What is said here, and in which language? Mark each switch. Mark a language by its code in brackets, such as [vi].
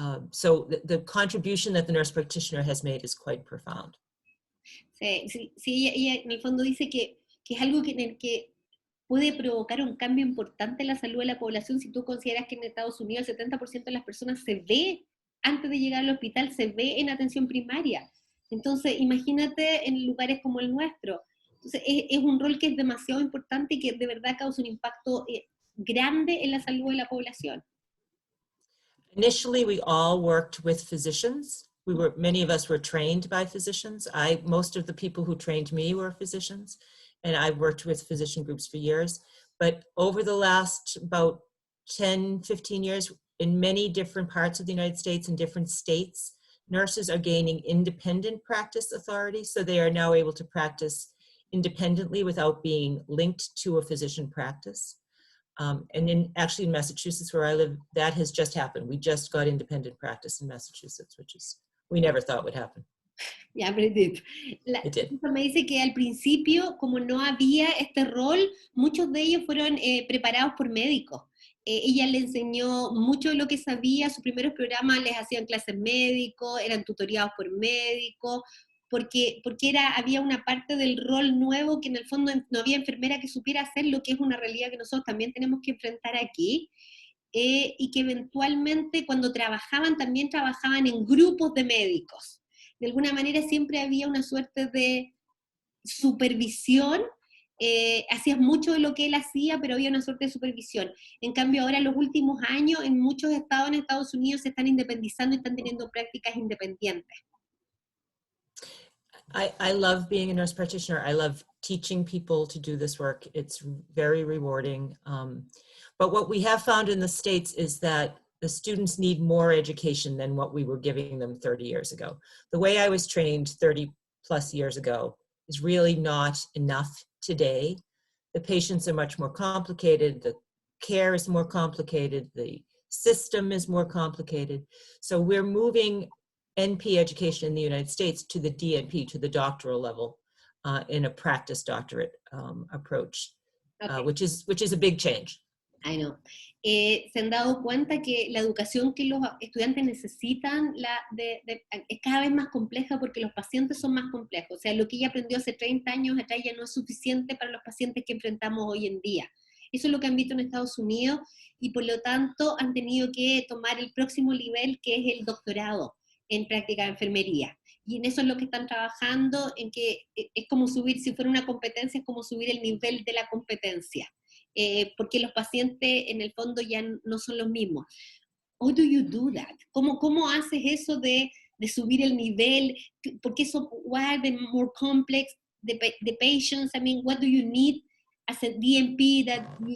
[en] So the contribution that the nurse practitioner has made is quite profound. [es] Sí, ella en el fondo dice que es algo en el que puede provocar un cambio importante en la salud de la población. Si tú consideras que en Estados Unidos el 70% de las personas se ve, antes de llegar al hospital, se ve en atención primaria. Entonces, imagínate en lugares como el nuestro. Entonces, es un rol que es demasiado importante y que de verdad causa un impacto grande en la salud de la población. [en] Initially, we all worked with physicians. Many of us were trained by physicians. Most of the people who trained me were physicians. And I've worked with physician groups for years. But over the last about 10, 15 years, in many different parts of the United States and different states, nurses are gaining independent practice authority. So they are now able to practice independently without being linked to a physician practice. And actually in Massachusetts, where I live, that has just happened. We just got independent practice in Massachusetts, which we never thought would happen. Yeah, but it did. [es] Me dice que al principio, como no había este rol, muchos de ellos fueron preparados por médicos. Ella le enseñó mucho de lo que sabía, sus primeros programas les hacían clases médicos, eran tutoriados por médicos, porque había una parte del rol nuevo que en el fondo no había enfermera que supiera hacer, lo que es una realidad que nosotros también tenemos que enfrentar aquí. Y que eventualmente cuando también trabajaban en grupos de médicos. De alguna manera siempre había una suerte de supervisión, hacías mucho de lo que él hacía, pero había una suerte de supervisión. En cambio ahora en los últimos años, en muchos estados en Estados Unidos se están independizando y están teniendo prácticas independientes. [en] I love being a nurse practitioner. I love teaching people to do this work. It's very rewarding. But what we have found in the States is that the students need more education than what we were giving them 30 years ago. The way I was trained 30 plus years ago is really not enough today. The patients are much more complicated. The care is more complicated. The system is more complicated. So we're moving NP education in the United States to the DNP, to the doctoral level, in a practice doctorate approach, okay. which is a big change. I know. [es] Se han dado cuenta que la educación que los estudiantes necesitan es cada vez más compleja porque los pacientes son más complejos. O sea, lo que ella aprendió hace 30 años atrás ya no es suficiente para los pacientes que enfrentamos hoy en día. Eso es lo que han visto en Estados Unidos y por lo tanto han tenido que tomar el próximo nivel, que es el doctorado en práctica de enfermería. Y en eso es lo que están trabajando, en que es como subir, si fuera una competencia, es como subir el nivel de la competencia. Porque los pacientes en el fondo ya no son los mismos. [en] How do you do that? [es] ¿Cómo haces eso de subir el nivel? Porque eso, [en] what are the more complex, the patients? I mean, what do you need as a DNP that...